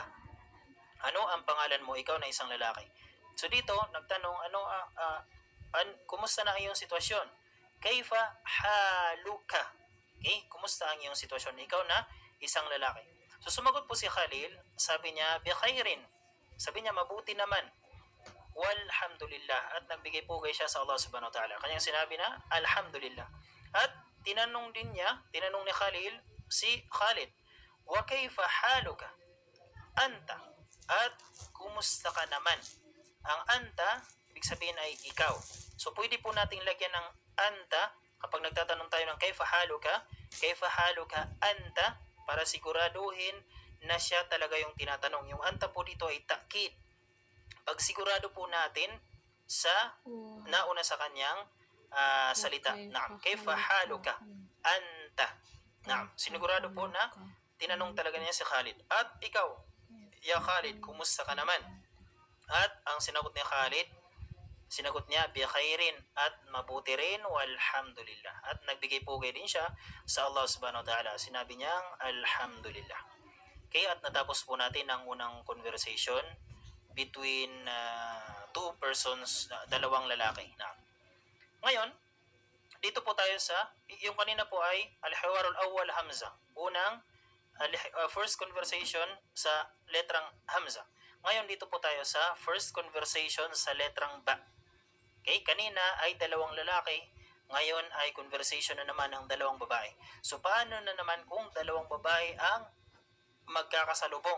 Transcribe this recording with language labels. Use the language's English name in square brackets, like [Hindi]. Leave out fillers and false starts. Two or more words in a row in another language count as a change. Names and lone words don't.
[Filipino] Ano ang pangalan mo, ikaw na isang lalaki? So dito, nagtanong, kumusta na ang iyong sitwasyon? [Arabic] كيف حالك. Okay? [Filipino] Kumusta ang iyong sitwasyon? Ikaw na isang lalaki. So sumagot po si Khalil, sabi niya, [Arabic] بخير. [Filipino] Sabi niya, mabuti naman. Walhamdulillah. At nagbigay pugay siya sa Allah [Arabic] سبحانه وتعالى. [Filipino] Kanyang sinabi na, alhamdulillah. At tinanong ni Khalil, si Khalid, [Arabic] وكيف حالك? Anta. [Filipino] At kumusta ka naman? Ang anta, ibig sabihin ay ikaw. So pwede po nating lagyan ng anta kapag nagtatanong tayo ng [Arabic] كيف حالك أنت, [Filipino] para siguraduhin na siya talaga yung tinatanong. Yung anta po dito ay ta'kid. Pag sigurado po natin sa nauna sa kanyang salita. [Arabic] نعم، كيف حالك أنت. Naam, [Filipino] sinigurado po na tinanong talaga niya si Khalid. At ikaw, ya Khalid, kumusta ka naman? At ang sinagot ni Khalid, sinagot niya, [Arabic] بخير, [Filipino] at mabuti rin, walhamdulillah. At nagbigay pugay din siya sa Allah [Arabic] سبحانه وتعالى. [Filipino] Sinabi niyang, alhamdulillah. Okay, at natapos po natin ang unang conversation [English] between two persons, [Filipino] dalawang lalaki. Ngayon, dito po tayo sa, yung kanina po ay, [Arabic] الحوار الأول همزة. [Filipino] Unang, [English] first conversation [Filipino] sa letrang hamza. Ngayon, dito po tayo sa [English] first conversation [Filipino] sa letrang ba. Okay, kanina ay dalawang lalaki, ngayon ay conversation na naman ng dalawang babae. So paano na naman kung dalawang babae ang magkakasalubong?